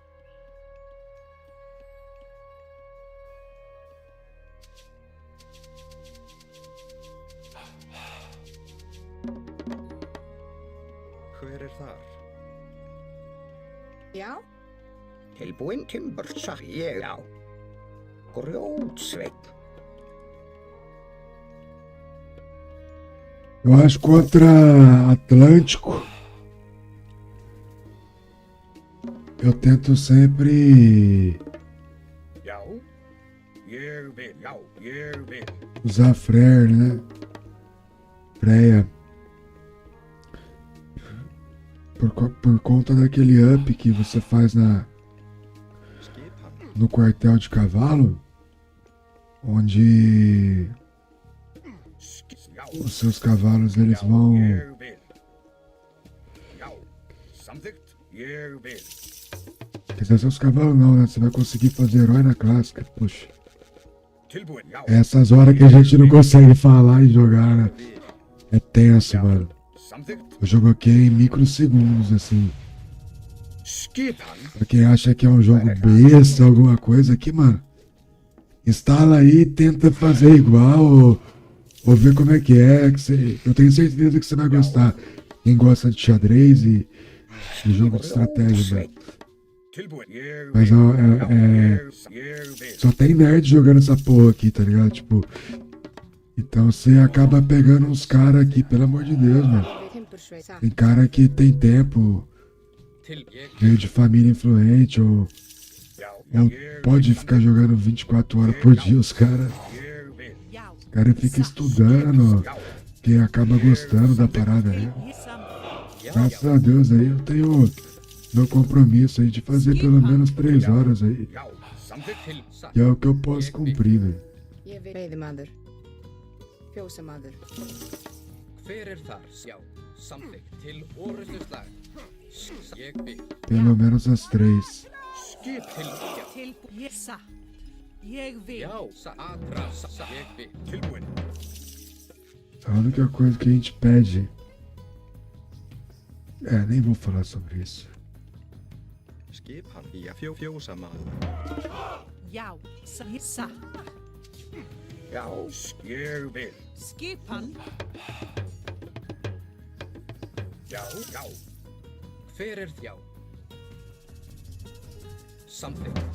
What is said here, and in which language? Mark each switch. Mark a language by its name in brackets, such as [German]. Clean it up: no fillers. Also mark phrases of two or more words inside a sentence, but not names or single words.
[Icelandic] Hver er þar? Já. Tilbúin timbursa, ég, já. Grjótsveit. [Portuguese] Eu acho contra Atlântico. Eu tento sempre [Icelandic] Já, ég vil. Já, ég vil. [Portuguese] usar Freyr, né? Freya. Por conta daquele up que você faz no quartel de cavalo, onde os seus cavalos eles vão [Icelandic] Ég vil. Já, samþykkt. Ég vil. [Portuguese] quer dizer, seus cavalos não, né? Você vai conseguir fazer herói na clássica, puxa. [Icelandic] Tilbúin, já. [Portuguese] Essas horas que a gente não consegue falar e jogar, né? É tenso, mano. [Icelandic] Samþykkt. [Portuguese] O jogo aqui é em microsegundos, assim. [Icelandic] Skipan. [Portuguese] Pra quem acha que é um jogo besta, alguma coisa aqui, mano. Instala aí e tenta fazer igual ou ver como é que é. Eu tenho certeza que você vai gostar. Quem gosta de xadrez e jogo de estratégia, velho. [Icelandic] Tilbúin, ég [Portuguese] Mas [Icelandic] vil. [Portuguese] ó, [Icelandic] Ég vil. [Portuguese] só tem nerd jogando essa porra aqui, tá ligado? Tipo. Então você acaba pegando uns caras aqui, pelo amor de Deus, mano. Tem cara que tem tempo, veio de família influente, ou pode ficar jogando 24 horas por dia, os caras. Os caras ficam estudando, que acaba gostando da parada aí. Graças a Deus aí, eu tenho meu compromisso aí de fazer pelo menos 3 horas aí. Que é o que eu posso cumprir, velho. [Icelandic] Veiðimaður. Fjósamaður. Hver þar? Já, samþykkt til orrustuslag. Ég vil. [Portuguese] Pelo menos as 3. [Icelandic] Skip til, já. Tilbúin. Satt. Ég vil. Já, atrás, ég vil. Tilbúin. [Portuguese] A única coisa que a gente pede. Nem vou falar sobre isso. [Icelandic] Skipan, já, fjósamaður. Já, satt. Já, ég vil. Skipan. Já, já. Hver já? Samþykkt.